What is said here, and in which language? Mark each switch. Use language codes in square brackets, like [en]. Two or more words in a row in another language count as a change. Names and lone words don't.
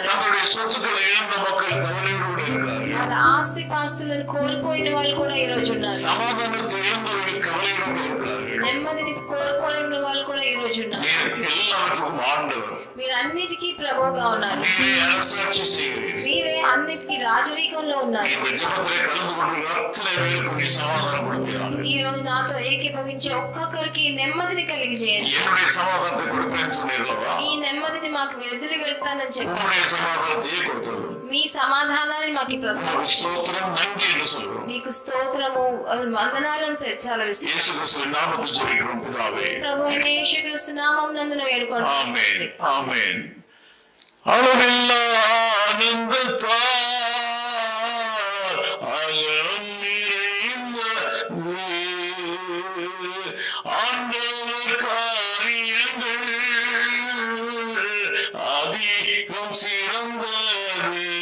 [ta] தங்களுடைய சொத்துக்களை இழந்த மக்கள் கவலையோடு இருக்கிறார்கள். [te] వాళ్ళ ఆస్తి పాస్తులను కోల్పోయిన వాళ్ళు కూడా ఈ రోజు ఉన్నారు. [ta] சமாதானத்தை இழந்தவர்கள் கவலையோடு இருக்கிறார்கள். [te] నెమ్మదిని కోల్పోయిన వాళ్ళు కూడా ఈ రోజు ఉన్నారు. [ta] எல்லாவற்றுக்கும் ஆண்டவர். [te] మీరు అన్నిటికీ ప్రభువుగా ఉన్నారు. [ta] நீரே அரசாட்சி செய்கிறீர். [te] మీరే అన్నిటికీ రాజరీకంలో ఉన్నారు. [ta] இந்த ஜெபத்திலே கலந்து கொண்டு அத்தனை பேருக்கு நீ சமாதானம் கொடுப்பீராக. [te] ఈ రోజు నాతో ఏకీభవించే ఒక్కొక్కరికి నెమ్మదిని కలిగజేయండి. [ta] என்னுடைய சமாதானத்தை கொடுப்பேன்னு சொன்னீர்களா? [te] ఈ నెమ్మదిని మాకు వెదలి వెళ్తానని చెప్పారు. [ta] உங்களுடைய சமாதானத்தையே கொடுத்தது. [te] మీ సమాధానాన్ని మాకు ప్రసాదించండి. [ta] ஸ்தோத்திரம் நன்றி என்று சொல்கிறோம். [te] మీకు స్తోత్రము వందనాలను సెలవిస్తాం. [ta] இயேசு கிறிஸ்துவின் நாமத்தில் ஜெபிக்கிறோம் பிதாவே. [te] ప్రభు అయిన యేసుక్రీస్తు నామమునందున వేడుకుంటున్నాం. [ta] ஆமென் ஆமென். அளவில்லா ஆனந்தத்தால் அகலம் நிறைந்த ஆண்டவர் காரியங்கள் அதிகம் சிறந்தது.